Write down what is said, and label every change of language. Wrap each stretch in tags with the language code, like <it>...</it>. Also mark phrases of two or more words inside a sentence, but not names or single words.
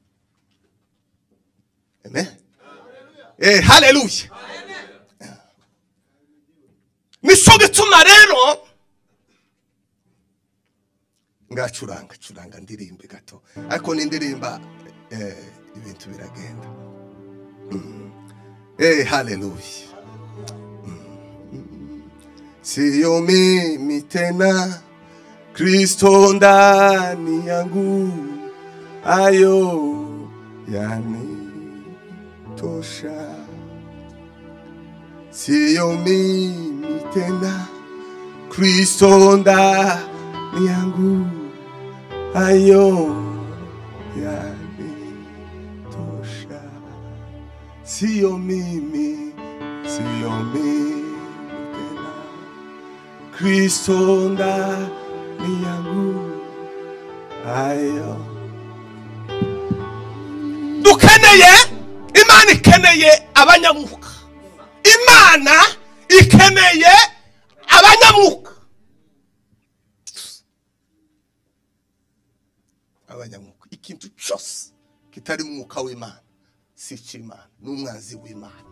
<rw>Amen. Hallelujah. Nico gituma rero ngacuranga ndirimbe gato ariko nindirimba ibintu biragenda. Hallelujah.</rw> <sw>Sio mimi tena, Kristo ndani yangu, ayo yanitosha. Sio mimi tena, Kristo ndani yangu, ayo yanitosha. Sio mimi tena, Kristo ndani yangu, ayo.</sw> <rw>Dukeneye, Imana ikeneye abanyamwuka. Imana ikeneye abanyamwuka. Abanyamwuka ikintu cyose kitari mu mwuka w'Imana si cy'Imana, n'umwanzi w'Imana.</rw>